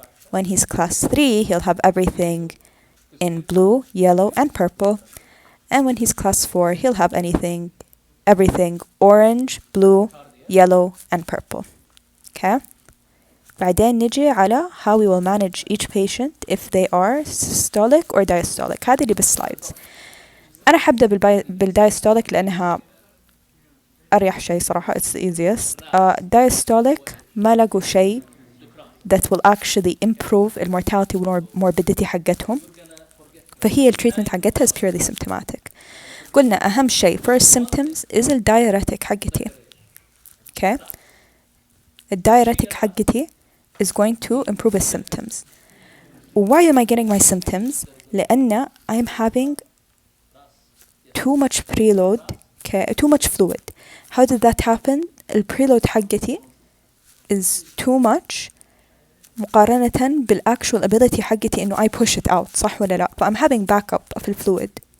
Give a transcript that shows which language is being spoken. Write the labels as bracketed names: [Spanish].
[English] When he's class 3, he'll have everything in blue, yellow, and purple. And when he's class 4, he'll have everything orange, blue, yellow, and purple. Okay? [Arabic] بعدين نجي على [English] how we will manage each patient if they are systolic or diastolic. [Arabic] هذه اللي بالسلايدز. أنا حبدأ بالdiastolic لأنها أريح شيء [English] صراحة. It's the easiest. Diastolic [Arabic] ما لقوا شيء [English] that will actually improve المورتاليتي والmorbidity حقتهم. [Arabic] فهي التريتمنت حقتها [English] is purely symptomatic. [Arabic] قلنا أهم شيء [English] first symptoms [Arabic] is الdiuretic حقتي. [English] Okay. الdiuretic حقتي is going to improve the symptoms. Why am I getting my symptoms? لأن I'm having too much preload, okay, too much fluid. How did that happen? الpreload حقتي is too much [Arabic] مقارنة [English] بالactual ability حقتي إنه I push it out, [Arabic] صح ولا لا؟ [English] I'm having backup of الفلويد.